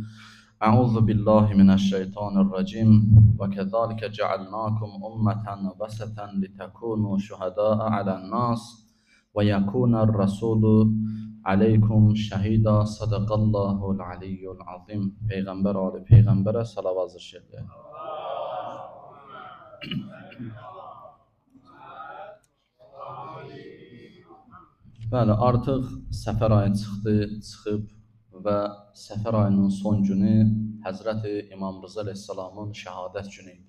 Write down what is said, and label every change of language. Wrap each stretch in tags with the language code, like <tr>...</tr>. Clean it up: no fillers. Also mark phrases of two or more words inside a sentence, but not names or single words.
<ar>أعوذ بالله من الشيطان الرجيم وكذلك جعلناكم أمة وسطا لتكونوا شهداء على الناس ويكون الرسول عليكم شهيدا صدق الله العلي العظيم.</ar> <az>Peygamber Ali Peygamber'e salavat zikir. Bəli, artıq səfər ayı çıxıb və səfər ayının son günü Həzrəti İmam Rıza əleyhissalamın şəhadət günü idi.</az>